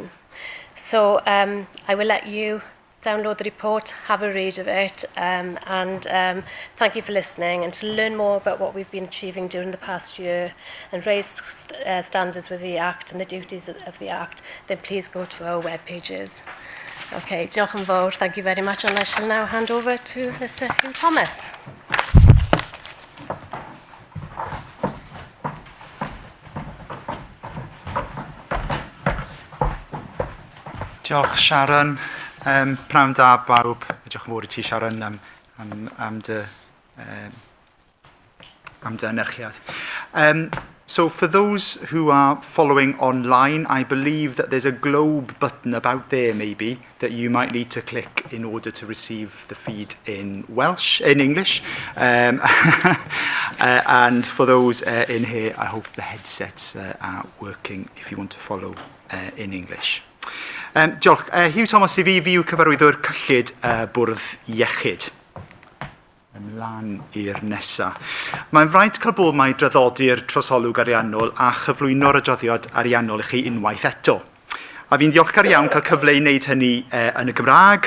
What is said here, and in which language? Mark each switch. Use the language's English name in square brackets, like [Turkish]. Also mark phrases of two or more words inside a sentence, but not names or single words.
[English] So I will let you download the report, have a read of it, and thank you for listening. And to learn more about what we've been achieving during the past year and raise standards with the Act and the duties of the Act, then please go to our web pages. [Welsh] Okay, diolch yn fawr, [English] thank you very much, and I shall now hand over to Mr. Hugh Thomas. [Welsh] Diolch Sharon. Pnawn da bawb, diolch yn fawr i ti Sharon am dy enerchiad. [English] So for those who are following online, I believe that there's a globe button about there maybe that you might need to click in order to receive the feed in English. And for those in here, I hope the headsets are working if you want to follow in English. [Welsh] Diolch. Hugh Thomas I fi yw cyfarwyddwr cyllid bwrdd iechyd. Ymlaen i'r nesa. Mae'n fraint cael bod mae draddodi'r trosolwg ariannol a chyflwyno'r adroddiad ariannol I chi unwaith eto. A fi'n diolchgar iawn cael cyfle I wneud hynny yn y Gymraeg.